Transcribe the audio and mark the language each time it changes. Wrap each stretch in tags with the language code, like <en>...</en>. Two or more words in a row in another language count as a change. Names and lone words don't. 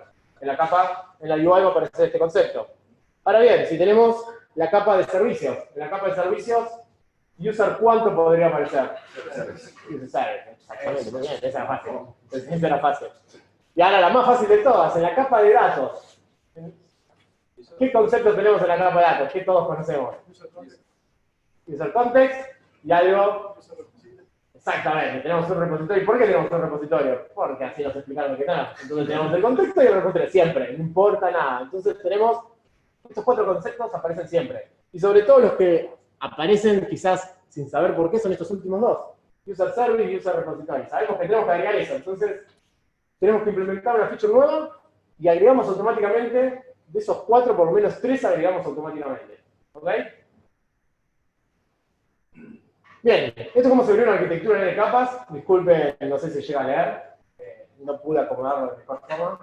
<es>En la capa, en la UI va a aparecer este concepto. Ahora bien, si tenemos la capa de servicios, en la capa de servicios, user ¿cuánto podría aparecer?</es> <en>User service,</en> <es>exactamente, muy bien, esa era fácil. Esa era fácil. Y ahora la más fácil de todas, en la capa de datos. ¿Qué conceptos tenemos en la capa de datos? ¿Qué todos conocemos?</es> <en>User context</en> <es>y algo. Exactamente, tenemos un repositorio. ¿Por qué tenemos un repositorio? Porque así nos explicaron que nada. Entonces tenemos el contexto y el repositorio, siempre, no importa nada. Entonces tenemos, estos 4 conceptos aparecen siempre. Y sobre todo los que aparecen quizás sin saber por qué son estos últimos 2.</es> <en>User service y user repository.</en> <es>Sabemos que tenemos que agregar eso, entonces tenemos que implementar una feature nueva y agregamos automáticamente, de esos 4, por lo menos 3 agregamos automáticamente. ¿Ok? Bien, esto es como se abrió una arquitectura de capas. Disculpen, no sé si llega a leer. No pude acomodarlo de mejor forma.</es>